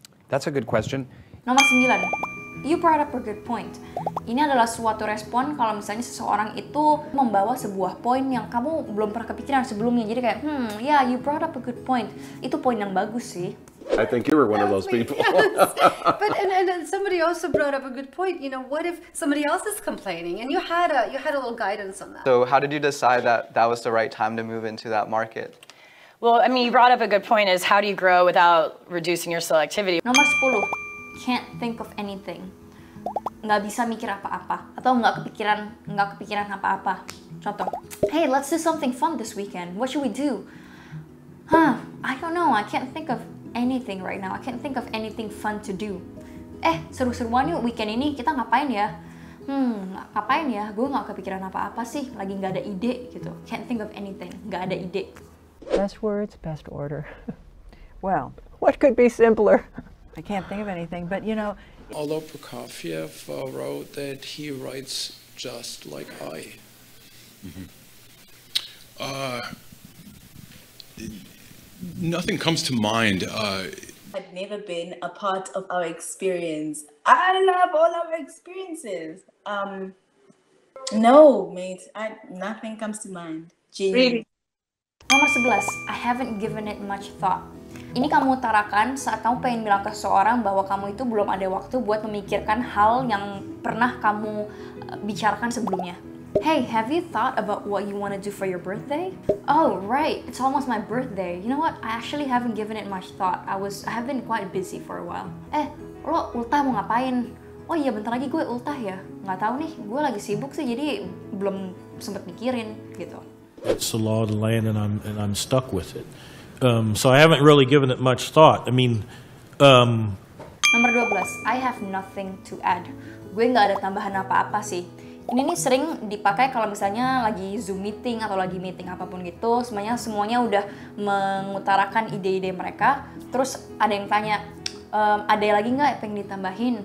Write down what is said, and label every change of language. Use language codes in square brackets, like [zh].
[en] That's a good question. Nomor 9, you brought up a good point. [id] Ini adalah suatu respon kalau misalnya seseorang itu membawa sebuah poin yang kamu belum pernah kepikiran sebelumnya. [en] Jadi kayak, yeah, you brought up a good point. [id] Itu poin yang bagus sih. [en] I think you were one of those people. Yes. But and somebody also brought up a good point. You know, what if somebody else is complaining and you had a little guidance on that? So how did you decide that that was the right time to move into that market? Well, I mean, you brought up a good point, is how do you grow without reducing your selectivity? Nomor 10, can't think of anything. [id] Nggak bisa mikir apa-apa atau nggak kepikiran apa-apa. [en] Contoh, hey, let's do something fun this weekend. What should we do? I don't know. I can't think of anything right now. I can't think of anything fun to do. [id] Seru-seruan yuk weekend ini, kita ngapain ya? Ngapain ya? Gue nggak kepikiran apa-apa sih, lagi nggak ada ide gitu. Can't think of anything, nggak ada ide. [en] Best words, best order. Well, what could be simpler? I can't think of anything, but you know. Although Prokofiev wrote that he writes just like I. Nothing comes to mind. I've never been a part of our experience. I love all our experiences. No, mate, nothing comes to mind. Really? Nomor 11, I haven't given it much thought. [id] Ini kamu utarakan saat kamu pengen bilang ke seseorang bahwa kamu itu belum ada waktu buat memikirkan hal yang pernah kamu bicarakan sebelumnya. [en] Hey, have you thought about what you want to do for your birthday? Oh, right. It's almost my birthday. You know what? I actually haven't given it much thought. I have been quite busy for a while. [id] Lo ultah mau ngapain? Oh iya, bentar lagi gue ultah ya. Nggak tahu nih, gue lagi sibuk sih, jadi belum sempet mikirin gitu. [en] It's the law of the land, and I'm stuck with it. So I haven't really given it much thought. I mean, Nomor 12, I have nothing to add. [id] Gue nggak ada tambahan apa-apa sih. Ini nih sering dipakai kalau misalnya lagi Zoom meeting atau lagi meeting apapun gitu, semuanya udah mengutarakan ide-ide mereka, terus ada yang tanya, ada lagi nggak yang pengen ditambahin?